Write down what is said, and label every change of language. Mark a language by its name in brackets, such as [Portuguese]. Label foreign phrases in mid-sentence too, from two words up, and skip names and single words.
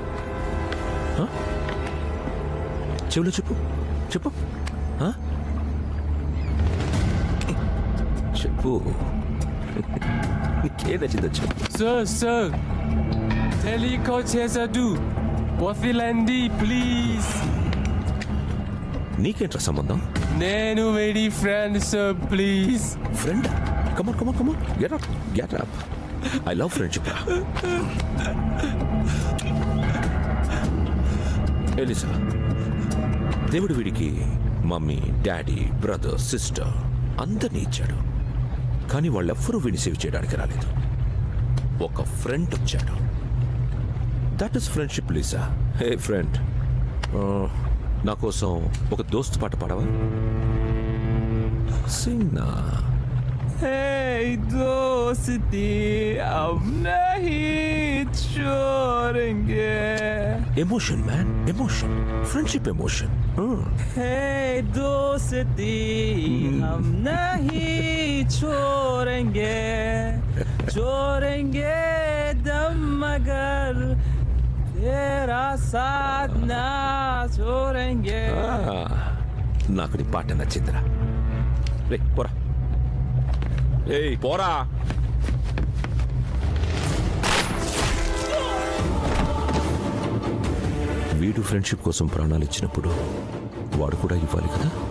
[Telugu] చెవులో చెప్పు, చెప్పు, చెప్పు. నీకేం నచ్చిందో చెప్పు. సార్ తెలియకొచ్చేసాడు. వదిలండి ప్లీజ్. నీకేంట్రా సంబంధం? నేను వేడి [English] friend sir, please. [Telugu] ఫ్రెండ్? [English] Come on. Get up. I love friendship. [Telugu] ఎలిసా, దేవుడు వీడికి [English] mummy, daddy, brother, sister [Telugu] అందరినీ ఇచ్చాడు. కానీ వాళ్ళెవ్వరూ వీడిని సేవ్ చేయడానికి రాలేదు. ఒక ఫ్రెండ్ వచ్చాడు. [English] that is friendship [Telugu] లీసా. హే ఫ్రెండ్, నా కోసం ఒక దోస్త్ పాట పాడవా? సింగ్ నా. [Hindi] Hey दोस्ती अब नहीं छोड़ेंगे. [English] Emotion man, emotion, friendship emotion. [Hindi] Hey दोस्ती हम नहीं छोड़ेंगे, छोड़ेंगे दम मगर तेरा साथ ना छोड़ेंगे. [Telugu] నాకు నీ పాట నచ్చిందిరా. రే పోరా. ఏయ్ పోరా. వీడు ఫ్రెండ్షిప్ కోసం ప్రాణాలు ఇచ్చినప్పుడు వాడు కూడా ఇవ్వాలి కదా.